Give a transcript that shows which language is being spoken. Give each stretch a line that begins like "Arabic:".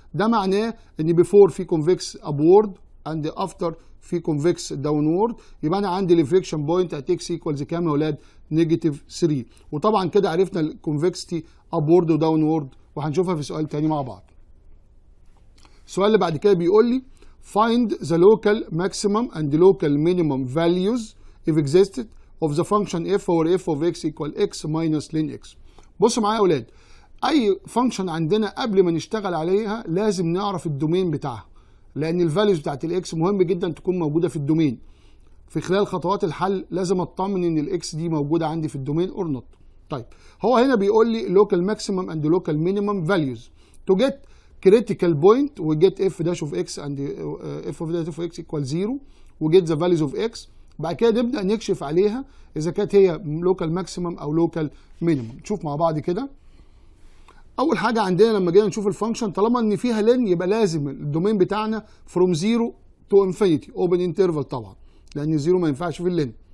Arabic: ده معناه ان
English: Before في convex upward and after في convex downward.
Arabic: يبقى انا عندي الانفليكشن بوينت ات اكس ايكوالز كام يا اولاد؟ نيجاتيف 3. وطبعا كده عرفنا الكونفكستي ابورد وداونورد، وهنشوفها في سؤال تاني مع بعض. السؤال اللي بعد كده بيقول لي
English: find the local maximum and local minimum values if existed of the function f over f of x equal x minus ln x.
Arabic: بصوا معايا يا اولاد، اي فانكشن عندنا قبل ما نشتغل عليها لازم نعرف الدومين بتاعها، لان الفاليوز بتاعت الاكس مهم جدا تكون موجوده في الدومين. في خلال خطوات الحل لازم اطمن ان الاكس دي موجوده عندي في الدومين
English: Or not.
Arabic: طيب هو هنا بيقول لي
English: local maximum and local minimum values to get critical point و get f dash of x and f of x equal 0 و get the values of x.
Arabic: بعد كده نبدأ نكشف عليها إذا كانت هي لوكال ماكسيمم أو لوكال مينيمم. نشوف مع بعض كده. أول حاجة عندنا لما جينا نشوف الفانكشن طالما إن فيها لين يبقى لازم الدومين بتاعنا
English: from 0 to infinity open interval
Arabic: طبعا، لأن الزيرو ما ينفعش في اللين.